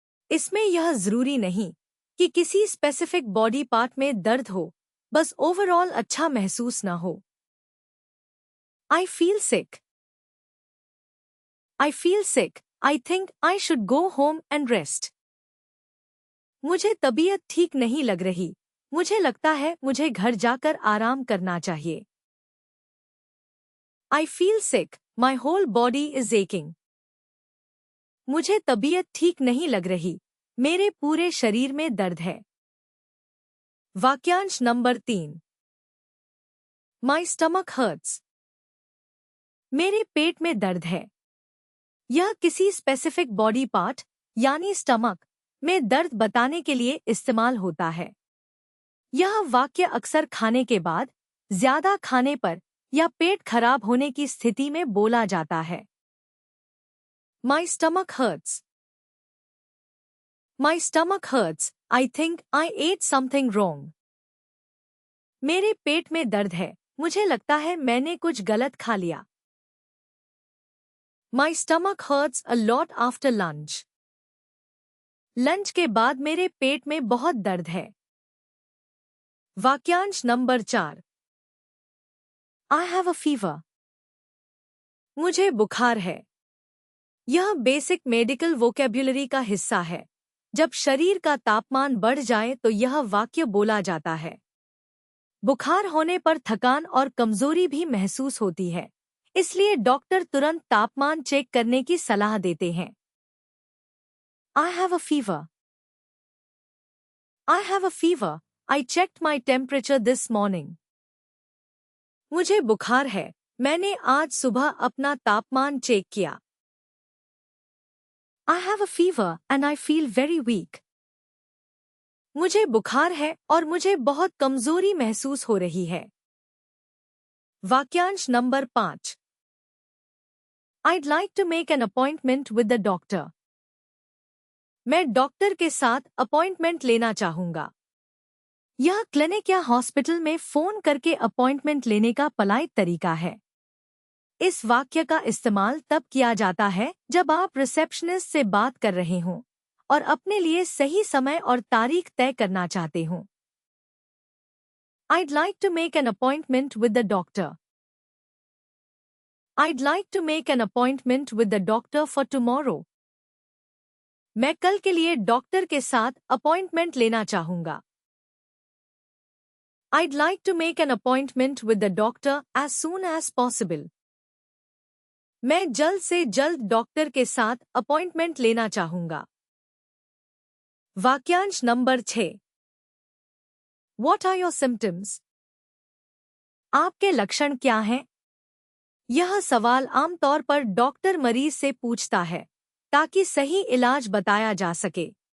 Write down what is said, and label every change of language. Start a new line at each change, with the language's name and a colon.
Hindi: इसमें यह जरूरी नहीं कि किसी स्पेसिफिक बॉडी पार्ट में दर्द हो, बस ओवरऑल अच्छा महसूस न हो।
English: I feel sick. I feel sick, I think I should go home and rest.
Hindi: मुझे तबीयत ठीक नहीं लग रही, मुझे लगता है मुझे घर जाकर आराम करना चाहिए।
English: I feel sick, my whole body is aching.
Hindi: मुझे तबीयत ठीक नहीं लग रही, मेरे पूरे शरीर में दर्द है। वाक्यांश नंबर 3।
English: My stomach hurts.
Hindi: मेरे पेट में दर्द है। यह किसी स्पेसिफिक बॉडी पार्ट यानी स्टमक में दर्द बताने के लिए इस्तेमाल होता है। यह वाक्य अक्सर खाने के बाद, ज्यादा खाने पर या पेट खराब होने की स्थिति में बोला जाता है।
English: My stomach hurts. My stomach hurts. I think I ate something wrong.
Hindi: मेरे पेट में दर्द है, मुझे लगता है मैंने कुछ गलत खा लिया।
English: My stomach hurts a lot after lunch.
Hindi: Lunch के बाद मेरे पेट में बहुत दर्द है। वाक्यांश number 4।
English: I have a fever.
Hindi: मुझे बुखार है। यह बेसिक मेडिकल वोकैब्युलरी का हिस्सा है। जब शरीर का तापमान बढ़ जाए तो यह वाक्य बोला जाता है। बुखार होने पर थकान और कमजोरी भी महसूस होती है, इसलिए डॉक्टर तुरंत तापमान चेक करने की सलाह देते हैं।
English: I have a fever. I have a fever. I checked my temperature this morning.
Hindi: मुझे बुखार है, मैंने आज सुबह अपना तापमान चेक किया।
English: I have a fever and I feel very weak.
Hindi: मुझे बुखार है और मुझे बहुत कमजोरी महसूस हो रही है। वाक्यांश number 5।
English: I'd like to make an appointment with the doctor.
Hindi: मैं डॉक्टर के साथ अपॉइंटमेंट लेना चाहूंगा। यह क्लिनिक या हॉस्पिटल में फोन करके अपॉइंटमेंट लेने का पोलाइट तरीका है। इस वाक्य का इस्तेमाल तब किया जाता है जब आप रिसेप्शनिस्ट से बात कर रहे हों और अपने लिए सही समय और तारीख तय करना चाहते हों।
English: I'd like to make an appointment with the doctor. I'd like to make an appointment with the doctor for tomorrow.
Hindi: मैं कल के लिए डॉक्टर के साथ अपॉइंटमेंट लेना चाहूंगा।
English: I'd like to make an appointment with the doctor as soon as possible.
Hindi: मैं जल्द से जल्द डॉक्टर के साथ अपॉइंटमेंट लेना चाहूंगा। वाक्यांश number 6।
English: What are your symptoms?
Hindi: आपके लक्षण क्या हैं? यह सवाल आमतौर पर डॉक्टर मरीज से पूछता है ताकि सही इलाज बताया जा सके।